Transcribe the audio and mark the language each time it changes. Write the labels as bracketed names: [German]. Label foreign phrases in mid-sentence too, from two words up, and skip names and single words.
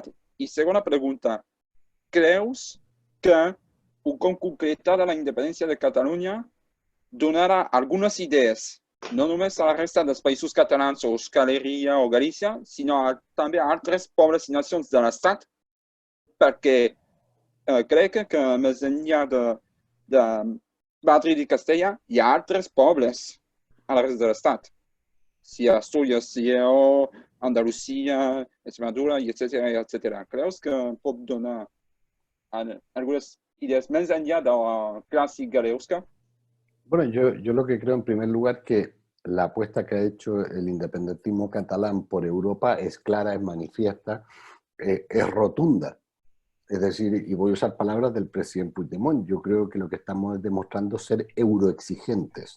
[Catalan] I segona pregunta, creus que un cop concretada la independència de Catalunya donarà algunes idees no només a la resta dels països catalans o Euskal Herria o Galícia, sinó també a altres pobles i nacions de l'Estat, perquè crec que més enllà de Madrid i Castella hi ha altres pobles a la resta de l'Estat. [Spanish] Si Asturias, si Andalucía, Extremadura, etcétera, etcétera. [Catalan] ¿Creus que pot donar [Spanish] algunas ideas [Catalan] més enllà de la clàssica de Euskal? [Spanish] Bueno, yo lo que creo en primer lugar que la apuesta que ha hecho el independentismo catalán por Europa es clara, es manifiesta, es rotunda. Es decir, y voy a usar palabras del presidente Puigdemont, yo creo que lo que estamos es demostrando ser euroexigentes.